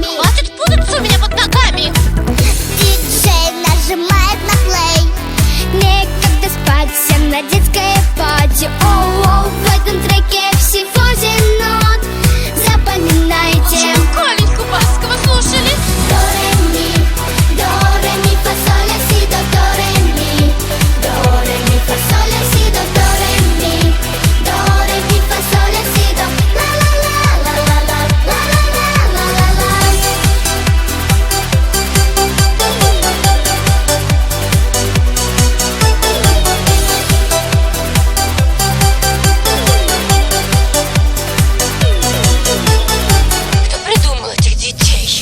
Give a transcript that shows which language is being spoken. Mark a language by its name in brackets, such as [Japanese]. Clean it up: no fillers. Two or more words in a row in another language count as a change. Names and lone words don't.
[Russian] Хватит путаться у меня под ногами. Диджей нажимает на плей, некогда спать, всем на детское пати. Оу-оу, в этом треке всего 7 нот, запоминайте. Чем Коленьку Баскова слушали? До, ре, ми, до, ре, ми, фа, сол, ля, си, до, ре, ми. До, ре, ми, фа, сол, ля, си, до, ре, ми. До, ре, ми, фа, сол, ля, си, до, ла, ла, ла, ла, ла, ла, ла, ла, ла, ла, ла. Кто придумал этих детей?